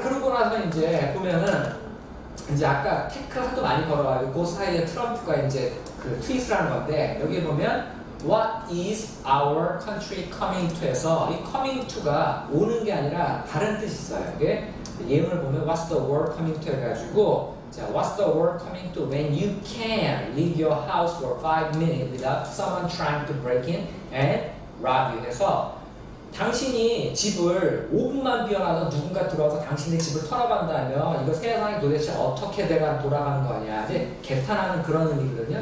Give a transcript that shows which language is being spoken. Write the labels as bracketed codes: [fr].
[ko] 그러고 나서 이제 보면은 이제 아까 태클 하도 많이 걸어가지고 그 사이에 트럼프가 이제 트윗을 하는 건데 여기 보면 [en] What is our country coming to [ko] 에서 이 coming to가 오는 게 아니라 다른 뜻이 있어요. 이게 예문을 보면 [en] What's the world coming to [ko] 해가지고 [en] 자, what's the word coming to when you can leave your house for 5 minutes without someone trying to break in and rob you? [ko] 해서 당신이 집을 5분만 비워놔도 누군가 들어와서 당신의 집을 털어간다면 이거 세상이 도대체 어떻게 돼가 돌아가는 거냐 이제 개탄하는 그런 의미거든요.